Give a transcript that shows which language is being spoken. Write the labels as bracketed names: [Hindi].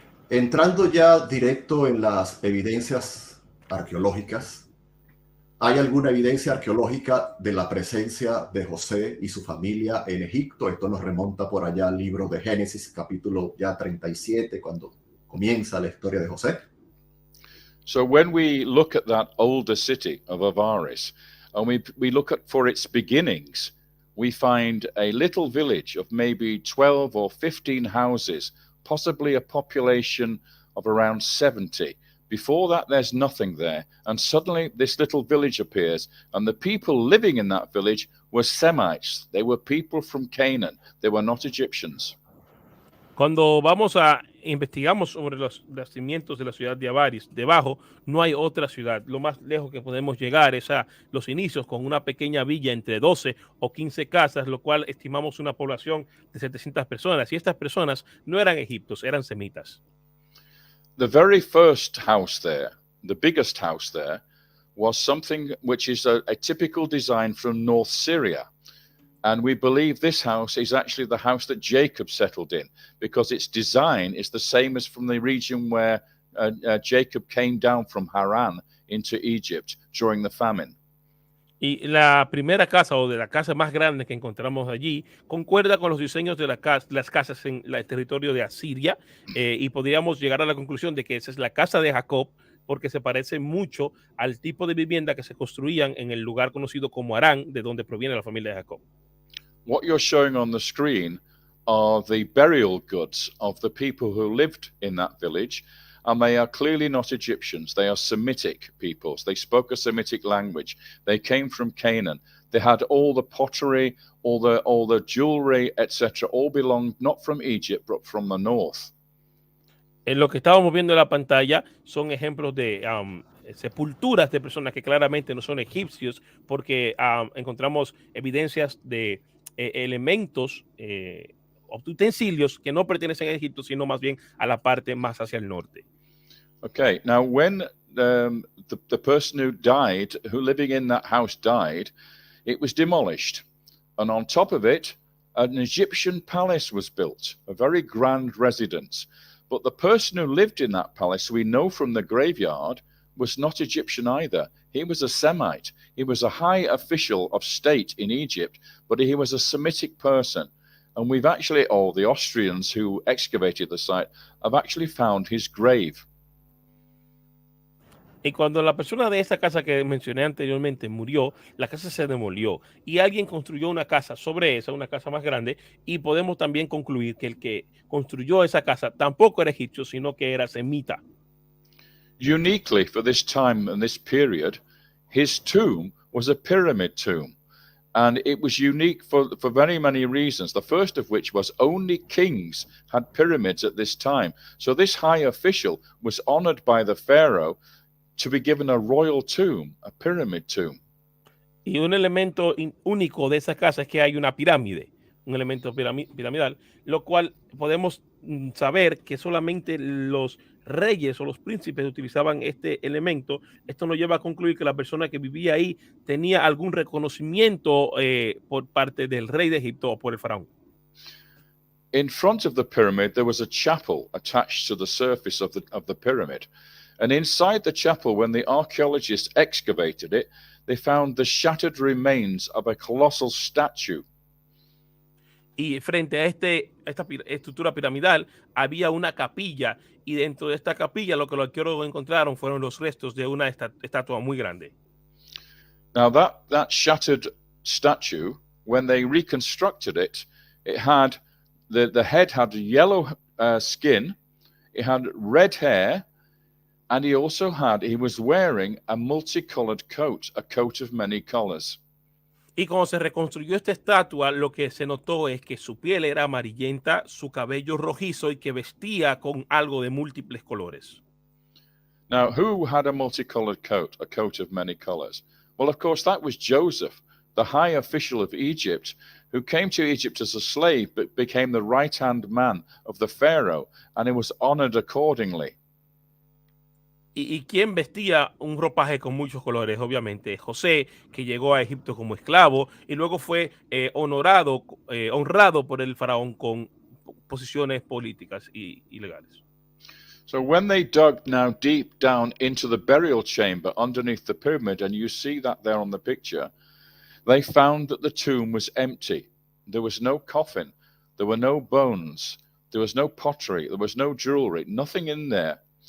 [Spanish] Entrando ya directo en las evidencias arqueológicas, ¿hay alguna evidencia arqueológica de la presencia de José y su familia en Egipto? Esto nos remonta por allá al libro de Génesis, capítulo ya 37, cuando comienza la historia de José. [English] So when we look at that older city of Avaris, and we look at for its beginnings, we find a little village of maybe 12 or 15 houses, possibly a population of around 70. Before that, there's nothing there. And suddenly this little village appears, and the people living in that village were Semites. They were people from Canaan. They were not Egyptians. [Spanish] Cuando investigamos sobre los nacimientos de la ciudad de Avaris, debajo no hay otra ciudad. Lo más lejos que podemos llegar es a los inicios con una pequeña villa entre 12 o 15 casas, lo cual estimamos una población de 700 personas. Y estas personas no eran egipcios, eran semitas. [English] The very first house there, the biggest house there, was something which is a typical design from North Syria. And we believe this house is actually the house that Jacob settled in, because its design is the same as from the region where Jacob came down from Haran into Egypt during the famine. [Spanish] Y la primera casa o de la casa más grande que encontramos allí concuerda con los diseños de las casas en el territorio de Asiria, y podríamos llegar a la conclusión de que esa es la casa de Jacob porque se parece mucho al tipo de vivienda que se construían en el lugar conocido como Harán, de donde proviene la familia de Jacob. [English] What you're showing on the screen are the burial goods of the people who lived in that village, and they are clearly not Egyptians. They are Semitic peoples. They spoke a Semitic language. They came from Canaan. They had all the pottery, all the jewelry, etc. all belonged not from Egypt, but from the north. [Spanish] En lo que estábamos viendo en la pantalla son ejemplos de sepulturas de personas que claramente no son egipcios, porque encontramos evidencias de elementos, utensilios que no pertenecen a Egipto, sino más bien a la parte más hacia el norte. [English] Okay, now when the person who died, who living in that house died, it was demolished. And on top of it, an Egyptian palace was built, a very grand residence. But the person who lived in that palace, we know from the graveyard, was not Egyptian either. He was a Semite. He was a high official of state in Egypt, but he was a Semitic person. And we've actually, or the Austrians who excavated the site, have actually found his grave. [Spanish] Y cuando la persona de esa casa que mencioné anteriormente murió, la casa se demolió y alguien construyó una casa sobre esa, una casa más grande, y podemos también concluir que el que construyó esa casa tampoco era egipcio, sino que era semita. [English] Uniquely for this time and this period, his tomb was a pyramid tomb. And it was unique for very many reasons. The first of which was only kings had pyramids at this time. So this high official was honored by the pharaoh to be given a royal tomb, a pyramid tomb. [Spanish] Y un elemento único de esa casa es que hay una pirámide, un elemento piramidal, lo cual podemos saber que solamente los reyes o los príncipes utilizaban este elemento. Esto nos lleva a concluir que la persona que vivía ahí tenía algún reconocimiento por parte del rey de Egipto o por el faraón. [English] In front of the pyramid, there was a chapel attached to the surface of the pyramid. And inside the chapel, when the archaeologists excavated it, they found the shattered remains of a colossal statue. [Spanish] Y frente a esta estructura piramidal había una capilla, y dentro de esta capilla lo que los arqueólogos encontraron fueron los restos de una estatua muy grande. [English] Now that shattered statue, when they reconstructed it, it had the head had yellow skin, it had red hair, and he was wearing a multicolored coat, a coat of many colors. [Spanish] Y cuando se reconstruyó esta estatua, lo que se notó es que su piel era amarillenta, su cabello rojizo y que vestía con algo de múltiples colores. [English] Now, who had a multicolored coat, a coat of many colors? Well, of course, that was Joseph, the high official of Egypt, who came to Egypt as a slave, but became the right-hand man of the Pharaoh, and he was honored accordingly. [Spanish] ¿Y quién vestía un ropaje con muchos colores? Obviamente José, que llegó a Egipto como esclavo y luego fue honrado por el faraón con posiciones políticas y legales. [English] So when they dug now deep down into the burial chamber underneath the pyramid, and you see that there on the picture, they found that the tomb was empty. There was no coffin, there were no bones, there was no pottery, there was no jewelry, nothing in there.